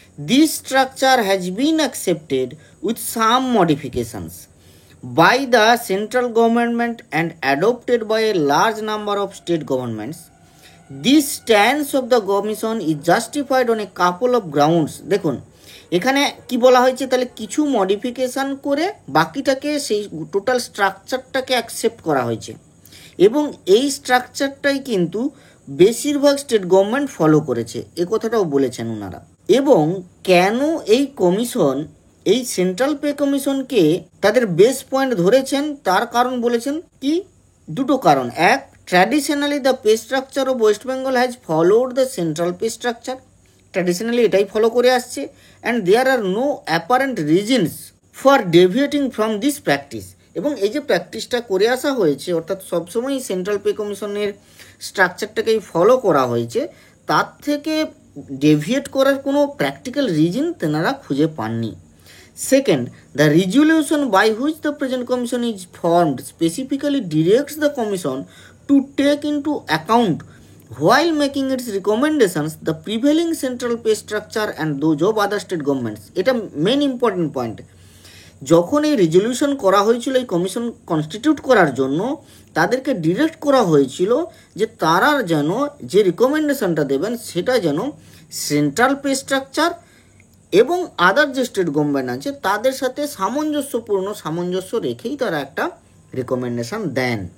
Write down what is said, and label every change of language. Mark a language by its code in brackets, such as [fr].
[en] This structure has been accepted with some modifications by the central government and adopted by a large number of state governments. This stance of the commission is justified on a couple of grounds. [bn] দেখুন এখানে কি বলা হয়েছে, তাহলে কিছু modification করে বাকিটাকে সেই total স্ট্রাকচারটাকে accept করা হয়েছে, এবং এই স্ট্রাকচারটাই কিন্তু বেশিরভাগ স্টেট গভর্নমেন্ট ফলো করেছে, এ কথাটাও বলেছেন ওনারা। এবং কেন এই কমিশন, এই সেন্ট্রাল পে কমিশনকে তাদের বেস পয়েন্ট ধরেছেন তার কারণ বলেছেন কি, দুটো কারণ। [en] এক, traditionally the pay structure of West Bengal has followed the central pay structure, [bn] traditionally এটাই ফলো করে আসছে, [en] And there are no apparent reasons for deviating from this practice. [bn] এবং এই যে প্র্যাকটিসটা করে আসা হয়েছে, অর্থাৎ সবসময় সেন্ট্রাল পে কমিশনের স্ট্রাকচারটাকেই ফলো করা হয়েছে, তার থেকে ডেভিয়েট করার কোনো প্র্যাকটিক্যাল রিজন তেনারা খুঁজে পাননি। [en] Second, the resolution by which the present commission is formed specifically directs the commission to take into account, while making its recommendations, the prevailing central pay structure and those of other state governments. [bn] এটা main important point. যখন এই resolution করা হয়েছিল এই commission constitute করার জন্য, তাদেরকে direct করা হয়েছিল যে তারা যেন যে রিকমেন্ডেশনটা দেবেন সেটা যেন সেন্ট্রাল পে স্ট্রাকচার এবং আদার যে স্টেট গভর্নমেন্ট আছে তাদের সাথে সামঞ্জস্য রেখেই তারা একটা রিকমেন্ডেশন দেন।